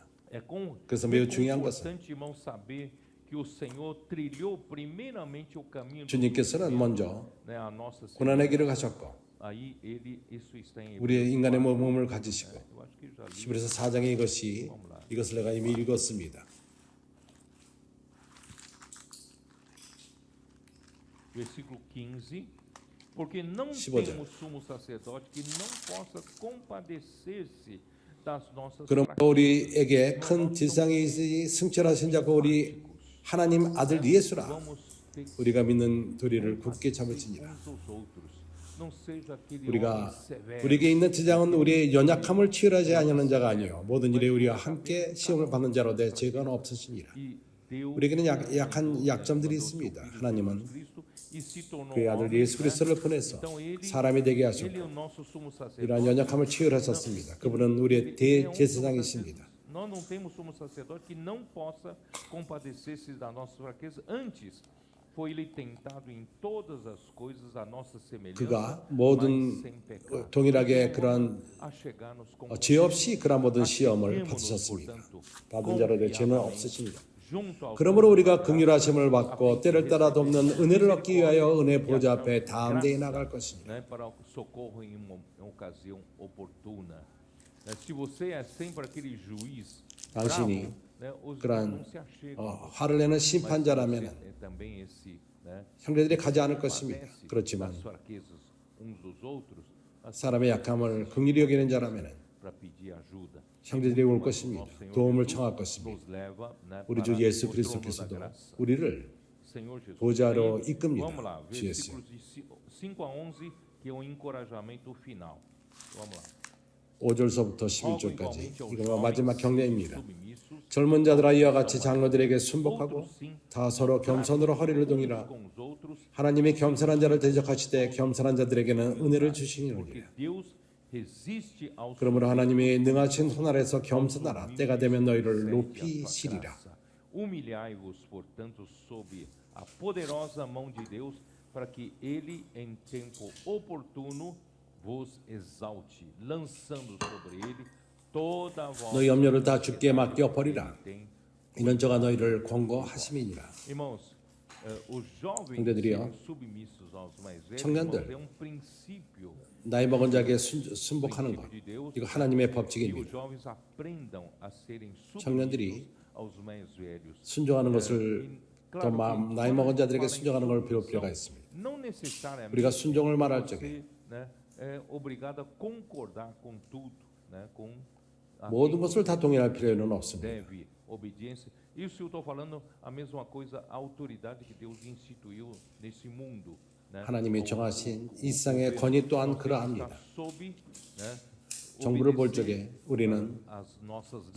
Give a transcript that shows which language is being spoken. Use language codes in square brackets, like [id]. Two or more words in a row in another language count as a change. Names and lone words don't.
[ko] 그래서 매우 중요한 것은 주님께서는 먼저 고난의 길을 가셨고 우리의 인간의 몸을 가지시고 히브리서 4장에 이것을 내가 이미 읽었습니다. [pt] Versículo 15. Porque não [ko] 15절. [pt] temos sumo sacerdote que não possa compadecer-se das nossas [ko] 그러므로 우리에게 큰 지상이 있으니 승천하신 자고 우리 하나님 아들 예수라. 우리가 믿는 도리를 굳게 잡을지니라. 우리에게 있는 지장은 우리의 연약함을 치유하지 아니하는 자가 아니요 모든 일에 우리와 함께 시험을 받는 자로되 죄가 없으시니라. 우리에게는 약한 약점들이 있습니다. 하나님은 그의 아들 예수 그리스도를 보내서 사람이 되게 하셨고 이러한 연약함을 치유하셨습니다. 그분은 우리의 대제사장이십니다. [pt] Nós não temos sumo sacerdote que não possa compadecer-se da nossa fraqueza. Antes, foi ele tentado em todas as coisas a nossa semelhança, [ko] 그가 [pt] mas [ko] 모든 [pt] sem pecado. [ko] 동일하게 그러한 [pt] Achegar-nos com [ko] 죄 없이 그러한 모든 시험을 받으셨습니다. 받은 자로되 죄는 없으십니다. 그러므로 우리가 긍휼하심을 받고 때를 따라 돕는 은혜를 얻기 위하여 은혜 보좌 앞에 담대히 나갈 것입니다. [pt] né, para o socorro em uma ocasião oportuna. Se você é sempre aquele juiz [ko] 당신이 [pt] né, os [ko] 그러한 [pt] não se achegam. [ko] 화를 내는 심판자라면 [pt] É também esse, né, [ko] 형제들이 가지 않을 것입니다. 그렇지만 [pt] das fraquezas uns dos outros, [ko] 사람의 약함을 긍휼히 여기는 자라면 [pt] para pedir ajuda. [ko] 형제들이 올 것입니다. 도움을 청할 것입니다. [pt] Nos leva, né, [ko] 우리 주 [pt] para [ko] 예수 [pt] o trono da [ko] 그리스도께서도 [pt] graça. [ko] 우리를 [pt] Senhor Jesus. [ko] 보좌로 [pt] Aí, [ko] 이끕니다. [pt] Vamos lá, [ko] 주 예수. [pt] versículos de 5 a 11, que é o encorajamento final. Vamos lá. [ko] 5절서부터 [pt] Rogo [ko] 11절까지 [pt] igualmente aos [ko] 이거 마지막 [pt] jovens [ko] 경례입니다. [pt] submissos, [ko] 젊은 자들아 이와 같이 장로들에게 순복하고 [pt] outros sim, [ko] 다 서로 겸손으로 허리를 동이라. [pt] com os outros, [ko] 하나님이 겸손한 자를 대적하시되 겸손한 자들에게는 은혜를 [pt] porque [ko] 주시니라. [pt] Deus resiste aos [ko] 그러므로 하나님이 능하신 손 아래서 겸손하라. 때가 되면 너희를 [pt] submissos, [ko] 높이시리라. [pt] graça. Humilhai-vos, portanto, sob a poderosa mão de Deus, para que ele, em tempo oportuno, vos exalte, lançando sobre ele toda a vossa [ko] 너희 염려를 다 주께 맡겨 버리라. [pt] tem. [ko] 이는 저가 너희를 권고하심이니라. [pt] Irmãos, os jovens [ko] 형제들이요. [pt] serem submissos aos mais velhos, [ko] 청년들. [pt] irmãos, é um princípio [ko] 나이 먹은 자에게 순복하는 것. [pt] de Deus, [ko] 이거 하나님의 [pt] que os [ko] 법칙입니다. [pt] jovens aprendam a serem [ko] 청년들이 [pt] submissos aos mais velhos. [ko] 순종하는 것을 더 나이 먹은 자들에게 순종하는 걸 배울 필요가 있습니다. [pt] Não necessariamente [ko] 우리가 순종을 말할 [pt] você, [ko] 적에 [pt] né, é obrigado a concordar com tudo, né, com a [ko] 모든 것을 다 동의할 필요는 없습니다. [pt] deve obediência. Isso eu estou falando a mesma coisa, a autoridade que Deus instituiu nesse mundo. né? [ko] 하나님이 정하신 이 세상의 권위 또한 [pt] Está [ko] 그러합니다. [pt] sob, né, [ko] 정부를 볼 [pt] obedecer [ko] 적에 우리는 [pt] as nossas leis,